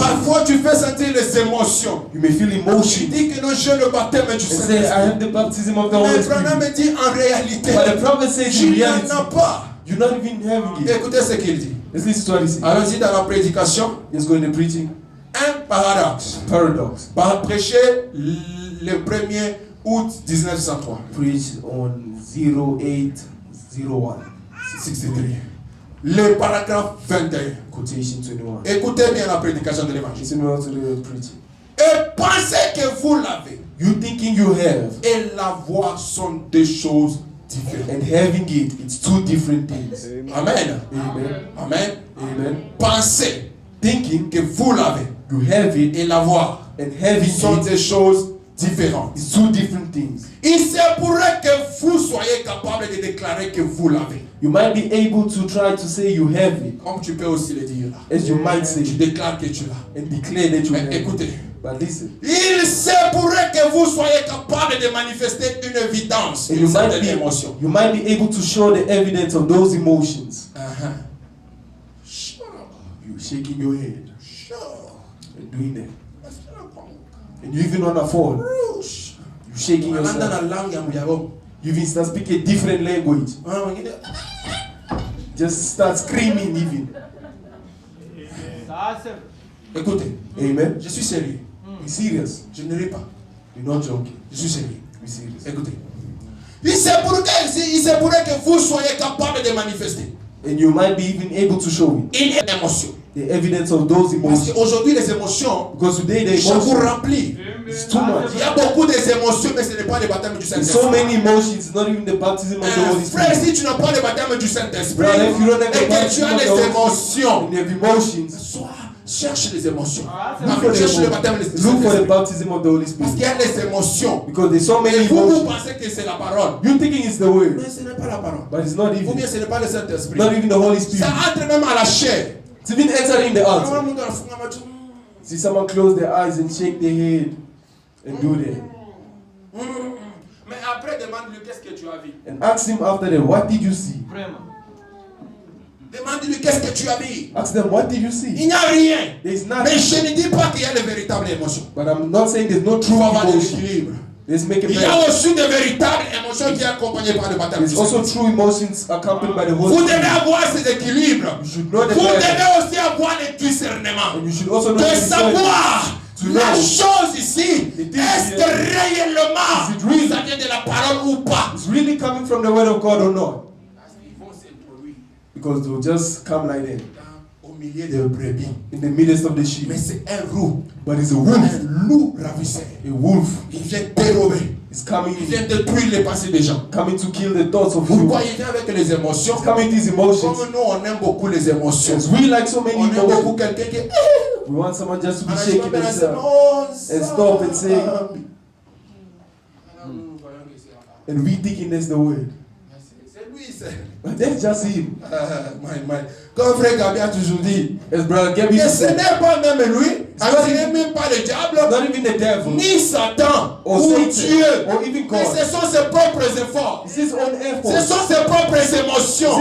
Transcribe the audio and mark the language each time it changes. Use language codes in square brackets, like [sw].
[fr] Parfois, tu peux sentir les émotions. [en] You may feel [fr] Tu [en] emotion. [fr] dis que non, j'ai le baptême du [en] And say, I [fr] Saint-Esprit. [en] have the baptism of the Holy [fr] Mais Branham [en] Spirit. [fr] me dit en réalité, [en] But the prophet says in [fr] tu n'en [en] reality, [fr] as pas. [en] you're not even having it. [fr] Écoutez ce qu'il dit. [en] Let's listen to what he says. [fr] Allons-y dans la prédication. [en] Let's go into preaching. [fr] Un paradoxe. [en] Paradox. [fr] Par prêcher le 1er août 1963. [en] Preach on 0801. [fr] 63. Le paragraphe 21. [en] Quotation 21. [fr] Écoutez bien la prédication de l'évangile. [en] Listen well to the preaching. [fr] Et pensez que vous l'avez. [en] You thinking you have [fr] Et l'avoir sont deux choses différentes. [en] and having it, it's two different things. [fr] Amen. [en] Amen. [fr] Amen. [en] Amen. [fr] Pensez [en] Thinking [fr] que vous l'avez. [en] you have it [fr] Et l'avoir [en] and having [fr] sont [en] it [fr] des choses différentes. [en] is two different things. [fr] Il se pourrait que vous soyez capable de déclarer que vous l'avez. [en] You might be able to try to say you have it, [fr] Comme tu peux aussi le dire là. [en] as you might say, [fr] Tu déclares que tu l'as. [en] and declare that you [fr] Mais [en] have it. [fr] écoutez. [en] But listen, [fr] Il se pourrait que vous soyez capable de manifester une évidence, [en] and [fr] une certaine émotion. [en] you might be able to show the evidence of those emotions. Sure. You shaking your head Sure. and doing that, and you even on a phone, you shaking [sw] Anaenda [en] yourself. [sw] na langue ya Muyao. [en] You even start speaking a different language. Just start screaming even. [fr] Écoutez, [en] Amen. [fr] je suis sérieux. [en] Be serious. [fr] Je ne ris pas. [en] You're not joking. [fr] Je suis sérieux. [en] Be serious. [fr] Écoutez. Il se pourrait que vous soyez capable de manifester [en] And you might be even able to show it. [fr] une émotion. [en] The evidence of those [fr] Parce [en] emotions. [fr] qu'aujourd'hui, les émotions, [en] Because today the [fr] ça vous [en] emotions, [fr] remplit. [en] It's too much. [fr] Il y a beaucoup d'émotions, mais ce n'est pas le baptême du [en] There's [fr] Saint-Esprit. [en] so many emotions, not even the baptism of the Holy [fr] Frère, [en] Spirit. [fr] si tu n'as pas le baptême du Saint-Esprit [en] Brother, if you don't have [fr] et [en] the [fr] que tu [en] baptism [fr] as [en] of the [fr] les [en] Holy [fr] émotions, [en] Spirit, and have emotions, [fr] cherche les émotions. [en] look for [fr] Cherche le [en] the, [fr] baptême du [en] look for the [fr] Saint-Esprit. [en] baptism of the Holy [fr] Parce [en] Spirit. [fr] qu'il y a les émotions. [en] Because there's so [fr] Et [en] many [fr] vous [en] emotions. [fr] pensez que c'est la parole. [en] You thinking it's the word, [fr] Mais ce n'est pas la parole. [en] but it's not [fr] Ou [en] even. [fr] bien ce n'est pas le Saint-Esprit. [en] Not even the Holy Spirit. [fr] Ça entre même à la chair. [en] It's even entered in the [fr] Comment [en] altar. [fr] le monde a foutu, on va dire, [en] See someone close their eyes and shake their head and do that. [fr] Mais après, demande-lui qu'est-ce que tu as vu. [en] And ask him after that, what did you see? [fr] Demande-lui qu'est-ce que tu as vu. [en] Ask them, what did you [fr] Il [en] see? [fr] n'y a rien. [en] There's [fr] Mais [en] nothing. [fr] je ne dis pas qu'il y a de véritables émotions. [en] But I'm not saying there's no [fr] Il [en] true [fr] faut avoir de [en] emotion. [fr] l'équilibre. [en] Let's make it [fr] Il y a [en] better. [fr] aussi de véritables émotions qui sont accompagnées par le baptême du [en] There's also [fr] Saint-Esprit. [en] true emotions accompanied by the Holy [fr] Vous devez [en] Spirit. [fr] avoir ces équilibres. [en] You should know the [fr] Vous [en] balance. [fr] devez aussi avoir le discernement. [en] And you should also know [fr] De [en] the discernment. [fr] savoir [en] To [fr] la [en] know. [fr] chose ici, [en] It is [fr] est-ce que [en] here. [fr] réellement [en] Is it real? [fr] ça vient de la parole ou pas? [en] It's really coming from the word of God or not? [fr] Parce qu'ils vont s'introduire [en] Because they'll just come like that [fr] au milieu des brebis. [en] in the midst of the sheep. [fr] Mais c'est un loup, [en] But it's a wolf. [fr] un loup ravisseur. [en] A wolf [fr] Il vient dérober, [en] is [fr] il vient détruire les pensées des gens. [en] coming to kill the thoughts of you. [fr] Pourquoi il vient avec les émotions? [en] It's coming these emotions. [fr] Comme nous, on aime beaucoup les émotions. [en] Because we like so many [fr] On aime beaucoup [en] emotions. [fr] quelqu'un qui [en] We want someone just to be [fr] on a [en] shaking [fr] dit, [en] themselves and stop and say, Hmm. and we thinking that's the word. [fr] C'est lui, c'est. [en] But that's just him. [fr] Comme frère Gabi a toujours dit, [en] As Brother Gabby [fr] mais ce [en] said, [fr] n'est pas même lui, [en] It's [fr] alors [en] not [fr] ce n'est [en] even- [fr] même pas le diable, [en] not even the devil [fr] ni Satan, [en] or [fr] ou [en] Satan [fr] Dieu, [en] or even [fr] mais [en] God. [fr] ce sont ses propres efforts, [en] It's his own [fr] ce [en] effort. [fr] sont ses propres [en] It's [fr] émotions.